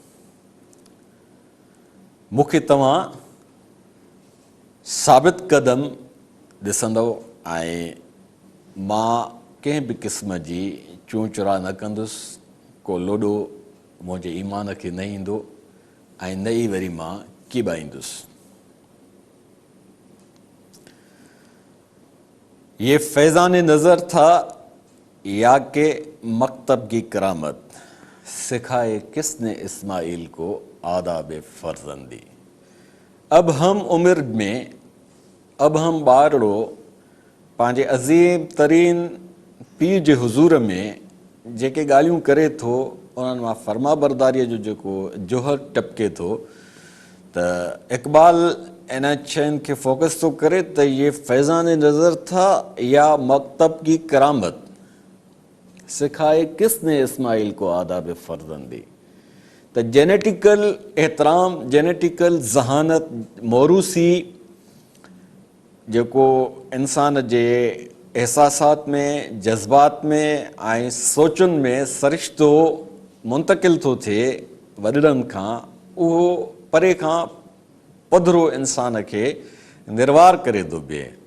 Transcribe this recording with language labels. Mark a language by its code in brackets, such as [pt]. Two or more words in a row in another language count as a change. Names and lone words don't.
[sd] मूंखे तव्हां साबित क़दम ॾिसंदव ऐं मां कंहिं बि क़िस्म जी चूं चुरा न कंदुसि, को लोॾो मुंहिंजे ईमान खे न ईंदो ऐं न ई वरी मां कीॿाईंदुसि। [ur] یہ فیضان نظر تھا یا کہ مکتب کی کرامت، سکھائے کس نے اسماعیل کو آداب فرزندی. [sd] अब हम उम्र में, अब हम ॿारड़ो पंहिंजे अज़ीम तरीन पीउ जे हुज़ूर में जेके ॻाल्हियूं करे थो उन्हनि मां फ़र्मा बरदारीअ जो जेको जोहर टपके थो, त इक़बाल इन शयुनि खे फोकस थो करे त [ur] یہ فیضان نظر تھا یا مکتب کی کرامت، سکھائے کس نے اسماعیل کو آداب فرزندی. [sd] त जेनेटिकल एहतराम, जेनेटिकल ज़हानत, मोरूसी जेको इंसान जे एहसासात में, जज़्बात में ऐं सोचुनि में सरिश्तो मुंतक़िल थो थिए वॾड़नि खां, उहो परे खां पधरो इंसान खे निर्वार करे थो बीहे।